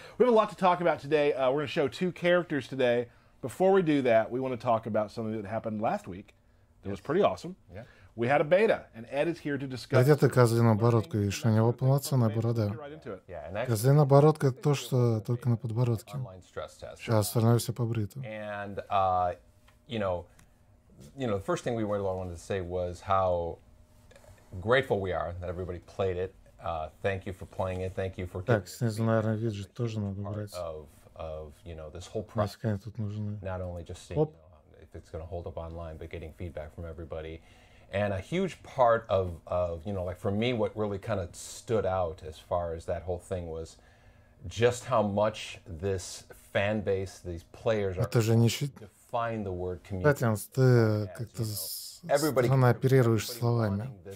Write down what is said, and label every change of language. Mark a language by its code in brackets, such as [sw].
[en] We have a lot to talk about today. We're going to show two characters today. Before we do that, we want to talk about something that happened last week that was pretty awesome. Yeah. We had a beta, and Ed is here to discuss. [ru] Где ты козлиная бородка видишь? У него полноценная борода. Козлиная бородка — это то, что только на подбородке. А остальное все побрито. [en] And you know, the first thing we really wanted to say was how grateful we are that everybody played it. Thank you for playing it. Thank you for [ru] так, снизу, наверное, виджет тоже надо брать. [en] Of this whole process. [ru] Тут нужны. [en] Not only just seeing if it's going to hold up online, but getting feedback from everybody. And a huge part of like for me, what really kind of stood out as far as that whole thing was just how much this fan base, these players are define the word community. [ru] Кстати, ты как-то странно оперируешь словами.